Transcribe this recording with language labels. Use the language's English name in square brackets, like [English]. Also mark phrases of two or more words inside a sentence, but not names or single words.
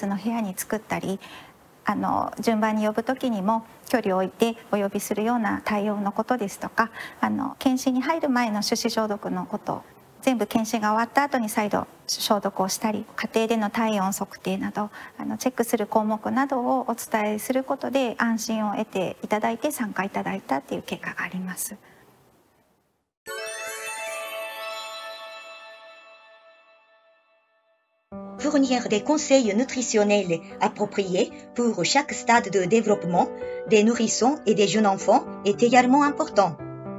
[Japanese] の部屋に作ったり、順番に呼ぶ時にも距離を置いてお呼びするような対応のことですとか、検診に入る前の手指消毒のこと、全部検診が終わった後に再度消毒をしたり、家庭での体温測定などチェックする項目などをお伝えすることで安心を得ていただいて参加いただいたっていう結果があります。 [French] Fournir des conseils nutritionnels appropriés pour chaque stade de développement des nourrissons et des jeunes enfants est également important.